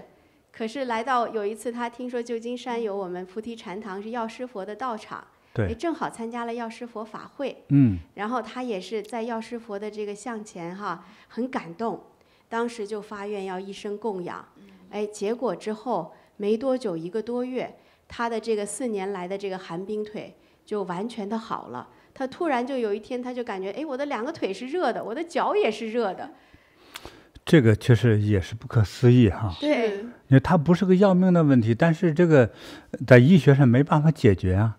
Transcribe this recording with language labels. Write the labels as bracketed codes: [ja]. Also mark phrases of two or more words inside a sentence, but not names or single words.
[zh] 可是來到有一次，他聽說舊金山有我們菩提禪堂是藥師佛的道場，正好參加了藥師佛法會。然後他也是在藥師佛的這個像前哈，很感動，當時就發願要一生供養。結果之後沒多久，1個多月，他的這個4年來的這個寒冰腿就完全的好了。他突然就有一天，他就感覺，我的2個腿是熱的，我的腳也是熱的。這個確實也是不可思議哈。對，因為它不是個要命的問題，但是這個在醫學上沒辦法解決啊。